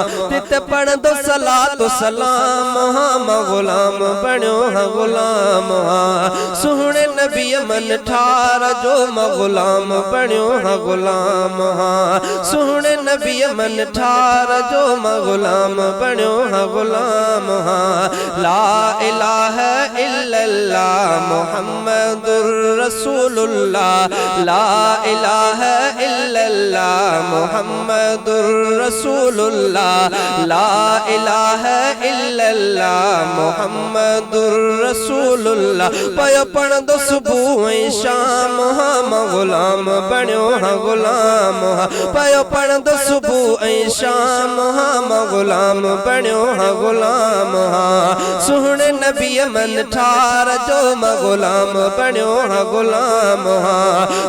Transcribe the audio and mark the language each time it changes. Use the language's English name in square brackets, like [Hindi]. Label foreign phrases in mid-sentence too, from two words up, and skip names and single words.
[Sindhi] तित पढ़ंदो सलातो सलाम हाँ मां गुलाम बणियो हाँ गुलाम हाँ। सुहणे नबी मन ठार जो मां गुलाम बणियो हाँ गुलाम हाँ। सुहणे नबी मन ठार जो मां गुलाम बणियो हाँ गुलाम हाँ। [Arabic] لا إله إلا الله محمد رسول الله. لا إله إلا الله محمد رسول الله. لا إله إلا الله محمد رسول الله. [Sindhi] पयो पढ़ंदो सुबह ऐं शाम हाँ मां गुलाम बणियो हाँ गुलाम हाँ। पयो पढ़ंदो सुबह ऐं शाम हाँ मां गुलाम बणियो हाँ गुलाम हाँ। सुहणे नबी मन ठार जो मां गुलाम बणियो हाँ गुलाम हाँ।